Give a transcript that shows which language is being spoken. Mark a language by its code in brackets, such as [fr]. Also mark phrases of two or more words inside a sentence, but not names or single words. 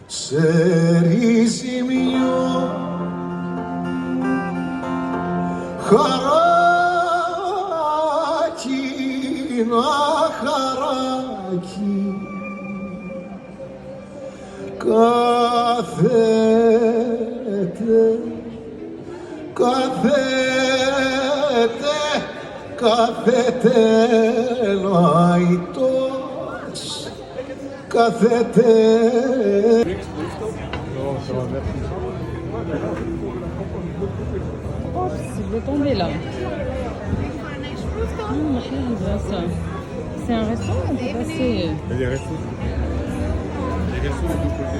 [el] σε ρίζιμιο χαράκι να χαράκι κάθεται λαϊτός κάθεται. [fr] Oh, je vais tomber là. C'est un restaurant, on peut passer. Il y a des restos. Les restos, on peut le dire.